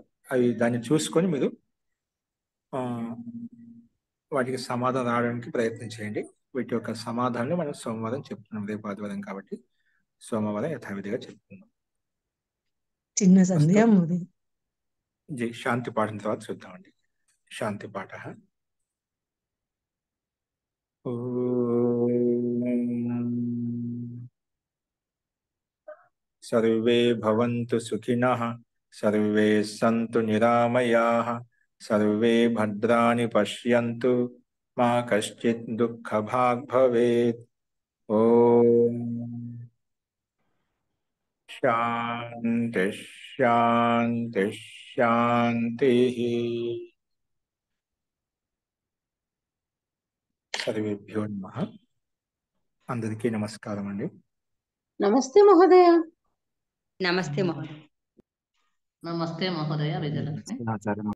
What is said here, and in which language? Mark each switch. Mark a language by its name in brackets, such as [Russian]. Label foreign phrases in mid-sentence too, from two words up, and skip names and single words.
[Telugu] అవి దాన్ని చూసుకొని మీరు వాటికి సమాధానం రావడానికి ప్రయత్నం చేయండి. వీటి యొక్క సమాధానాలు మనం సోమవారం చెప్తున్నాం. రేపు ఆదివారం కాబట్టి సోమవారం యథావిధిగా చెప్తున్నాం. చిన్న సందేహం. జై శాంతి పాఠం తర్వాత చూద్దామండి. శాంతి పాఠ. [Sanskrit] सर्वे भवन्तु सुखिनः, सर्वे सन्तु निरामयाः, सर्वे भद्राणि पश्यन्तु, मा कश्चित् दुःखभाग् भवेत्. ओम शांति शांति शांतिः. सर्वेभ्यो नमः. [Telugu] అందరికీ నమస్కారం అండి. [Sanskrit] నమస్తే మహోదయ. నమస్తే మహోదయ. నమస్తే మహోదయ. విజయలక్ష్మి.